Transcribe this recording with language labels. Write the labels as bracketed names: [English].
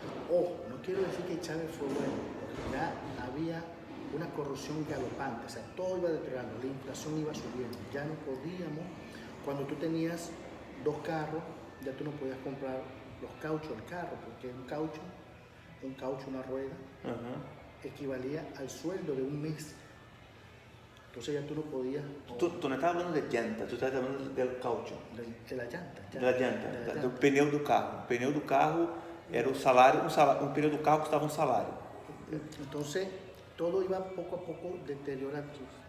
[Spanish] Ojo, no quiero decir que Chávez fue bueno, porque ya había una corrupción galopante, o sea, todo iba deteriorando, la inflación iba subiendo, ya no podíamos, cuando tú tenías 2 carros, ya tú no podías comprar los cauchos del carro, porque un caucho, una rueda, equivalía al sueldo de un mes. Entonces ya tú no podías... Tú no estabas hablando de llanta, tú estabas hablando del caucho. De la llanta. [Portuguese] Do pneu do carro. O pneu do carro era o salário, um pneu do carro custava um salário. [Spanish] Entonces, todo iba poco a poco deteriorándose.